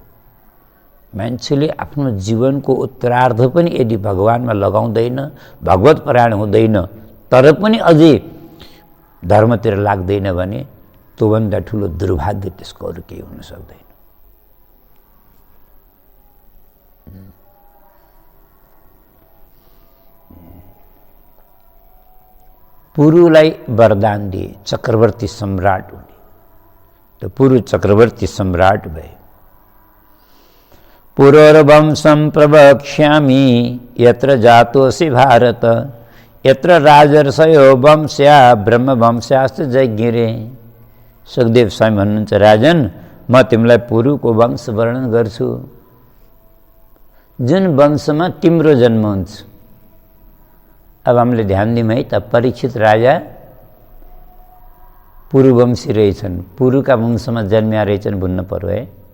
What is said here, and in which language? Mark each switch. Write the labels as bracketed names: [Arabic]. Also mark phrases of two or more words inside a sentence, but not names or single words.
[Nepali] मान्छेले आफ्नो जीवनको उत्तरार्ध पनि यदि भगवानमा लगाउँदैन, भगवत परायण हुँदैन, तर पनि अझै धर्मतिर लाग्दैन भने त्योभन्दा ठुलो दुर्भाग्य त्यसको अरू केही हुन सक्दैन। पुरुलाई वरदान दिए चक्रवर्ती सम्राट हुने, तो पुरु चक्रवर्ती सम्राट भए। [Sanskrit] पुरोर्वंशं प्रवक्ष्यामि यत्र जातोऽसि भारत, यत्र राजर्षयो वंश्या ब्रह्मवंश्याश्च जज्ञिरे। [Nepali] सुखदेव स्वामी भन्नुहुन्छ, राजन म तिमीलाई पुरुको वंश वर्णन गर्छु, जुन वंशमा तिम्रो जन्म हुन्छ। अब हामीले ध्यान दिउँ है त, परीक्षित राजा पुरुवंशी रहेछन्, पुरुका वंशमा जन्मिया रहेछन् भन्न पर्यो है।